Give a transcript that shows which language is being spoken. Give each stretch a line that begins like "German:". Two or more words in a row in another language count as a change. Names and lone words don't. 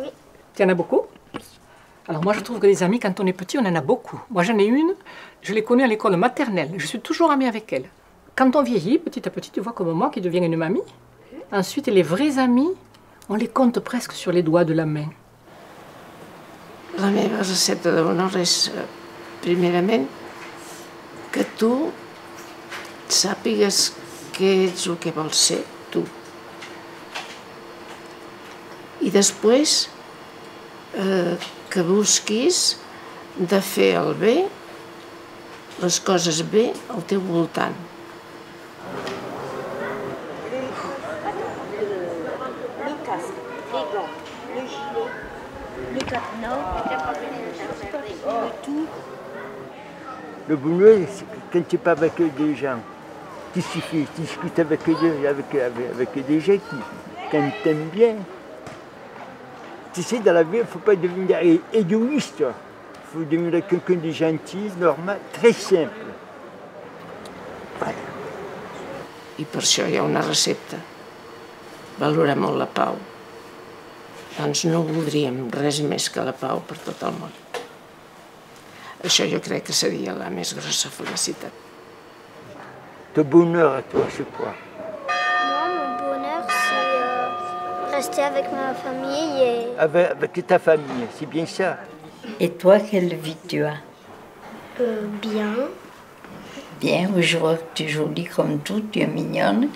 French: Tu en as beaucoup? Alors moi, je trouve que les amis, quand on est petit, on en a beaucoup. Moi, j'en ai une, je l'ai connue à l'école maternelle. Je suis toujours amie avec elle. Quand on vieillit, petit à petit, tu vois comme moi qui devient une mamie. Ensuite, les vrais amis, on les compte presque sur les doigts de la main.
Catalan: La meva recepta de bonheur és, primerament, que tu sàpigues què ets el que vols ser, tu. I després que busquis de fer el bé, les coses bé al teu voltant.
French: Le bonheur, c'est quand tu parles avec des gens, tu discutes avec des gens qui t'aiment bien. Tu sais, dans la vie, il ne faut pas devenir égoïste. Il faut devenir quelqu'un de gentil, normal, très simple. Voilà.
Catalan: I per això hi ha una recepta. Valorar molt la pau. Doncs no voldríem res més que la pau per tot el món. Això jo crec que seria la més grossa felicitat.
French: Ton bonheur à toi, c'est quoi? Moi, mon bonheur, c'est rester avec ma famille et... Avec ta famille, c'est bien ça. Et toi, quelle vie tu as? Bien. Bien, je vois que tu es jolie comme tout, tu es mignonne.